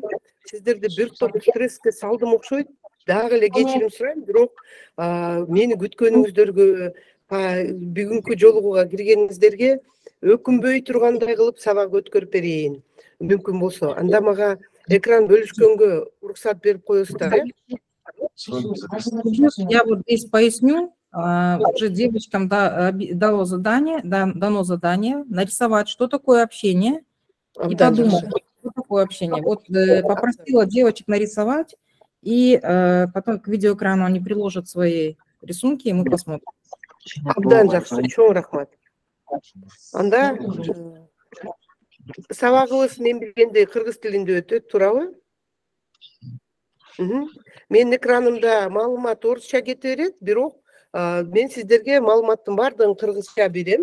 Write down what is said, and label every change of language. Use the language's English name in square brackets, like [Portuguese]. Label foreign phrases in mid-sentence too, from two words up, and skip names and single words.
[Kyrgyz] Сиздерди бир топ стресске салдым окшойт. Дагы эле кечирим сурайм. Бирок мени күткөнүңүздөргө, бүгүнкү жолугууга киргениңиздерге өкүнбөй тургандай кылып сабак өткөрүп берейин. Мүмкүн болсо. Анда мага экран бөлүшкөнгө уруксат берип коесуздар, [Russian] Я вот здесь поясню. Уже девочкам дано задание нарисовать, что такое общение, и подумать, что такое общение. Вот попросила девочек нарисовать, и потом к видеоэкрану они приложат свои рисунки, и мы посмотрим. [Kyrgyz] Абдан жакшы, чоң рахмат. Анда сабагыбыз мен билгендей кыргыз тилинде өтөт, туурабы? Менин экранымда маалымат орусча кете берет, бирок мен сиздерге маалыматтын баардыгын кыргызча берем.